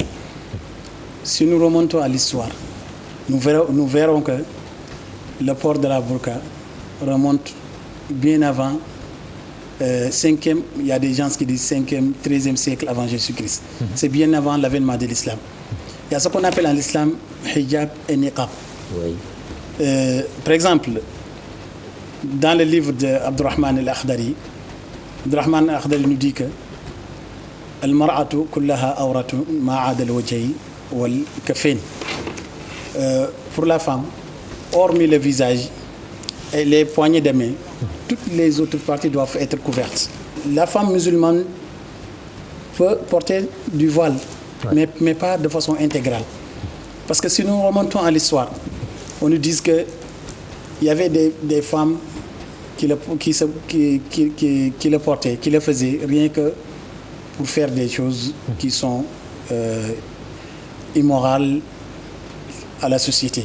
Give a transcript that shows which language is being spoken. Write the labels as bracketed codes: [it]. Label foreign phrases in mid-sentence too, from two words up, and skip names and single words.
[fr] Si nous remontons à l'histoire, nous verrons que le port de la burqa remonte bien avant 5e, il y a des gens qui disent 5e, 13e siècle avant Jésus-Christ. C'est bien avant l'avènement de l'islam. Il y a ce qu'on appelle en islam hijab et niqab. Oui. Par exemple, dans le livre d'Abdurrahman al-Akhdari, Abdurrahman al-Akhdari nous dit que [ar] المرأة كلها عورة ما عدا الوجه والكفين. [fr] Pour la femme, hormis le visage et les poignées de main, toutes les autres parties doivent être couvertes. La femme musulmane peut porter du voile, mais pas de façon intégrale. Parce que si nous remontons à l'histoire, on nous dit qu'il y avait des femmes qui le portaient, qui le faisaient, rien que pour faire des choses qui sont immorales à la société.